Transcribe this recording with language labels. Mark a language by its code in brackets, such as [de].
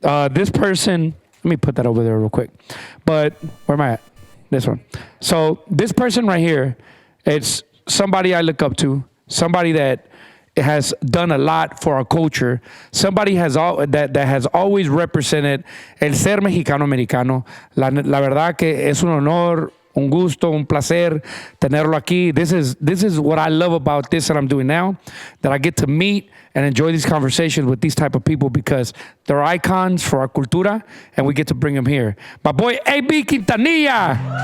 [en] This person, let me put that over there real quick. But where am I at? This one. So this person right here, it's somebody I look up to, somebody that has done a lot for our culture, somebody that has always represented [es] el ser mexicano-americano. La verdad que es un honor, un gusto, un placer tenerlo aquí. [en] This is what I love about this that I'm doing now, that I get to meet and enjoy these conversations with these type of people because they're icons for our cultura, and we get to bring them here. My boy, A.B. Quintanilla.